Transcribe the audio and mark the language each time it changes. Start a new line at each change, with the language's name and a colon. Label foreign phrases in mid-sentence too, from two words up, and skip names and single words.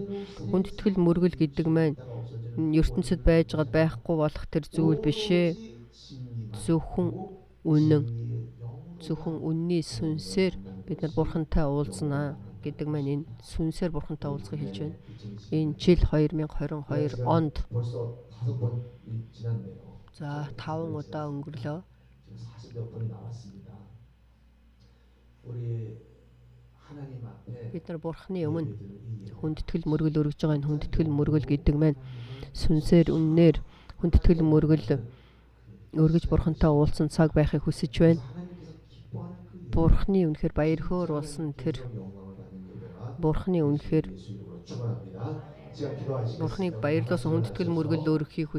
Mongolian: Хүндэтгэл мөргөл гэдэг маань ертөнцид байж байгаад байхгүй болох тэр зүйл биш ээ. Зөвхөн үнний сүнсээр бид нар Бурхантай уулзнаа гэдэг маань энэ сүнсээр Бурхантай уулзахыг хэлж байна. Энэ жил 2022 онд
Korean: 벌써 5번 지났네요.
Mongolian: за 5 удаа өнгөрлөө.
Korean: 지금 40몇 번이 나왔습니다. 우리 하나님 앞에
Mongolian: Бид нар Бурхны өмнө хүндэтгэл мөргөл өргөж байгаа энэ хүндэтгэл мөргөл гэдэг маань сүнсээр үннээр хүндэтгэл мөргөл өргөж Бурхантай уулзсан цаг байхыг хүсэж байна. Бурхны үнэхээр баяр хөөр болсон тэр Бурхны үнэхээр Бурхныг баярлуулсан хүндэтгэл мөргөл өргөхийг хүсэж байна.